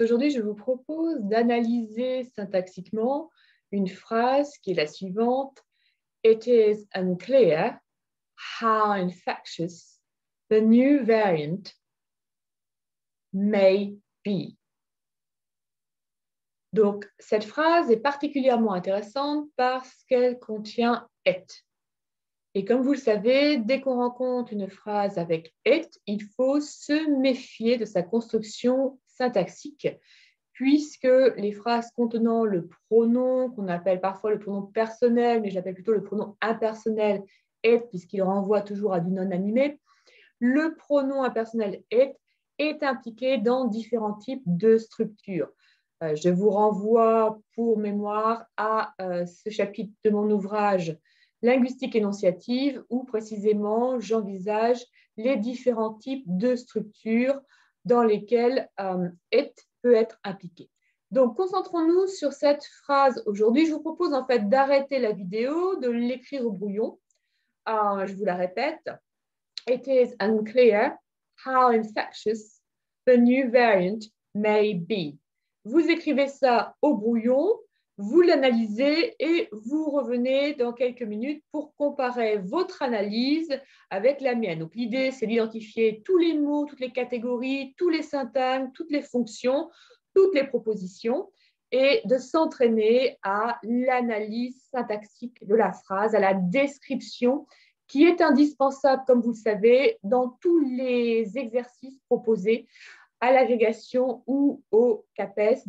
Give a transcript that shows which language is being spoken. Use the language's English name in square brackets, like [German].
[French] Aujourd'hui, je vous propose d'analyser syntaxiquement une phrase qui est la suivante. [English] It is unclear how infectious the new variant may be. [French] Donc, cette phrase est particulièrement intéressante parce qu'elle contient it. Et comme vous le savez, dès qu'on rencontre une phrase avec it, il faut se méfier de sa construction syntaxique, puisque les phrases contenant le pronom, qu'on appelle parfois le pronom personnel, mais j'appelle plutôt le pronom impersonnel it, puisqu'il renvoie toujours à du non-animé, le pronom impersonnel it est impliqué dans différents types de structures. Je vous renvoie pour mémoire à ce chapitre de mon ouvrage Linguistique énonciative, où précisément j'envisage les différents types de structures dans lesquelles it peut être impliqué. Donc, concentrons-nous sur cette phrase aujourd'hui. Je vous propose en fait d'arrêter la vidéo, de l'écrire au brouillon. Je vous la répète. [English] It is unclear how infectious the new variant may be. [French] Vous écrivez ça au brouillon, vous l'analysez et vous revenez dans quelques minutes pour comparer votre analyse avec la mienne. Donc, l'idée, c'est d'identifier tous les mots, toutes les catégories, tous les syntagmes, toutes les fonctions, toutes les propositions et de s'entraîner à l'analyse syntaxique de la phrase, à la description qui est indispensable, comme vous le savez, dans tous les exercices proposés à l'agrégation ou au CAPES.